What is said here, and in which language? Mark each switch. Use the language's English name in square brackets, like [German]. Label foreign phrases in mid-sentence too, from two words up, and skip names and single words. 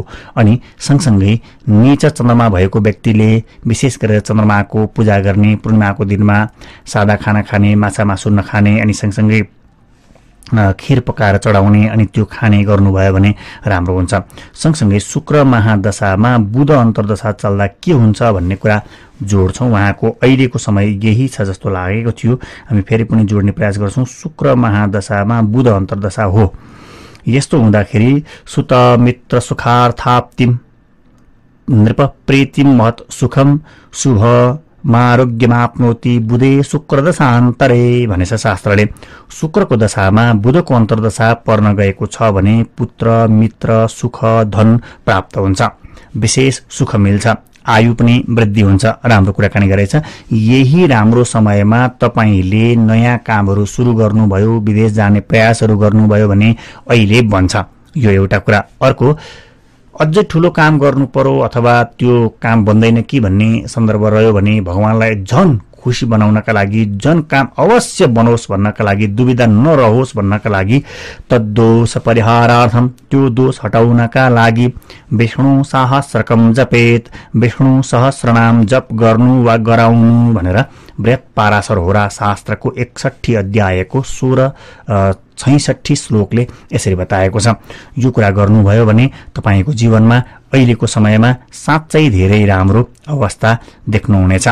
[Nepali] अनि सँगसँगै नीच चन्द्रमा भएको व्यक्तिले विशेष गरेर चन्द्रमाको पूजा गर्ने, पूर्णिमाको दिनमा सादा खाना खाने, माछा मासु नखाने अनि सँगसँगै खीर पकाएर चढाउने अनि त्यो खाने गर्नुभयो भने राम्रो हुन्छ। सँगसँगै शुक्र महादशामा बुध अन्तर्दशा चल्दा के हुन्छ भन्ने कुरा जोड्छौँ। उहाँको अहिलेको समय यही छ जस्तो लागेको थियो। हामी फेरि पनि जोड्ने प्रयास गर्छौँ। शुक्र महादशामा बुध अन्तर्दशा हो। यस्तो हुँदाखेरि [Sanskrit] सुत मित्र सुखार्थाप्तिम नृप प्रीतिम महत् सुखम शुभ आरोग्यमाप्नोति बुधे शुक्र दशान्तरे [Nepali] भनेछ शास्त्रले। शुक्रको दशामा बुधको अन्तर्दशा पर्न गएको छ भने पुत्र मित्र सुख धन प्राप्त हुन्छ, विशेष सुख मिल्छ, आयु पनि वृद्धि हुन्छ। राम्रो कुराकानी गरेछ। यही राम्रो समयमा तपाईले नयाँ कामहरू सुरु गर्नुभयो, विदेश जाने प्रयासहरू गर्नुभयो भने अहिले बन्छ। यो एउटा कुरा। अर्को, अझै ठुलो काम गर्नु पर्यो अथवा त्यो काम बन्दैन कि भन्ने सन्दर्भ रह्यो भने भगवानलाई झन खुसी बनाउनका लागि, जन काम अवश्य बनोस् भन्नका लागि, दुविधा नरहोस् भन्नका लागि, [Sanskrit] तद्दोष परिहारार्थम [Nepali] त्यो दोष हटाउनका लागि [Sanskrit] विष्णु सहस्रकम जपेत, [Nepali] विष्णु सहस्रनाम जप गर्नु वा गराउनु भनेर बृहत पाराशर होरा शास्त्रको 61 अध्यायको 66 श्लोकले यसरी बताएको छ। यो कुरा गर्नुभयो भने तपाईको जीवनमा अहिलेको समयमा साँच्चै धेरै राम्रो अवस्था देख्नुहुनेछ।